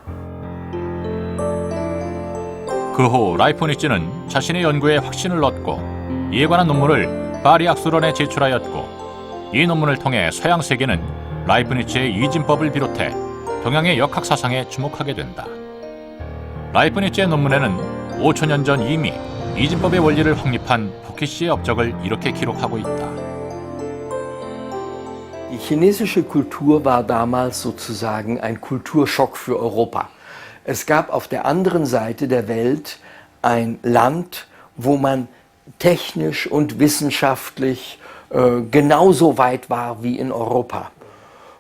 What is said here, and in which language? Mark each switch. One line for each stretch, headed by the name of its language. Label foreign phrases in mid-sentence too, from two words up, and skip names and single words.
Korean: 그 후 라이프니츠는 자신의 연구에 확신을 얻고 이에 관한 논문을 파리 학술원에 제출하였고 이 논문을 통해 서양 세계는 라이프니츠의 이진법을 비롯해 동양의 역학 사상에 주목하게 된다. 라이프니츠의 논문에는 5000년 전 이미 이진법의 원리를 확립한 복희 씨의 업적을 이렇게 기록하고 있다.
German: Die chinesische Kultur war damals sozusagen ein Kulturschock für Europa. Es gab auf der anderen Seite der Welt ein Land, wo man technisch und wissenschaftlich genauso weit war wie in Europa.